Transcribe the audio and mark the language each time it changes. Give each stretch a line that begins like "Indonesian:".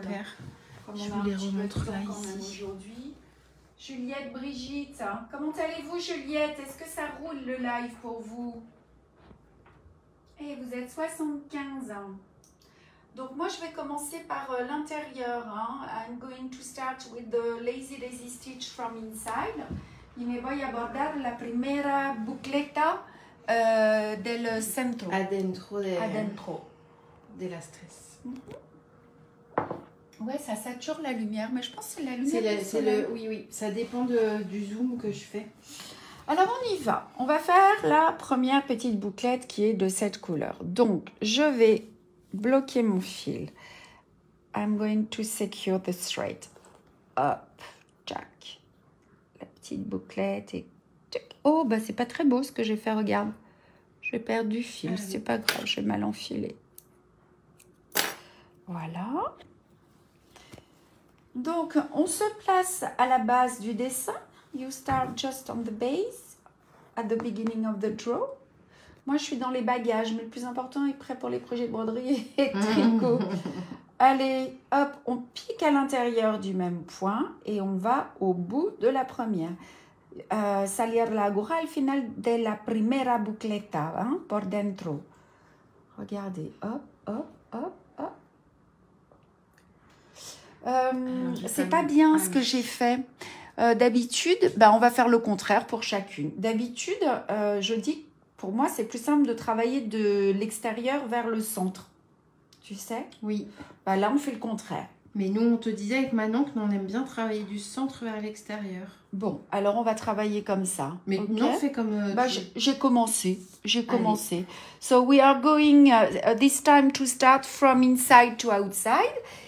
French: Voilà. Comme je on a vous les un petit peu de remontre là temps quand même ici. aujourd'hui. Juliette, Brigitte, hein. Comment allez-vous Juliette? Est-ce que ça roule le live pour vous? Eh, vous êtes 75 ans. Donc moi je vais commencer par l'intérieur. Hein.
English: I'm going to start with the Lazy Daisy Stitch from inside.
Spanish: Y me voy a bordar la primera bucleta del centro. Adentro Adentro. de la stress.
French: Ouais, ça sature la lumière, mais je pense que c'est la lumière. Oui, ça dépend du zoom que je fais. Alors on y va. On va faire la première petite bouclette qui est de cette couleur. Donc je vais bloquer mon fil.
English: I'm going to secure the thread.
French: Hop, jack. La petite bouclette et jack. Oh, bah c'est pas très beau ce que j'ai fait, regarde. Je vais perdre du fil, c'est pas grave, je vais mal enfiler. Voilà. Donc, on se place à la base du dessin.
English: You start just on the base, at the beginning of the draw.
French: Moi, je suis dans les bagages, mais le plus important est prêt pour les projets de broderie et de tricot. Allez, hop, on pique à l'intérieur du même point et on va au bout de la première.
Spanish: Salir la aguja al final de la primera bucleta, hein, por dentro.
French: Regardez, hop, hop, hop, hop. C'est pas bien ce que j'ai fait. D'habitude, on va faire le contraire pour chacune. D'habitude, je dis, pour moi, c'est plus simple de travailler de l'extérieur vers le centre. Tu sais? Oui. Là, on fait le contraire. Mais nous, on te disait avec Manon qu'on aime bien travailler du centre vers l'extérieur. Bon, alors on va travailler comme ça. Mais
English: okay?
French: non, fais comme... J'ai commencé.
English: So we are going this time to start from inside to outside.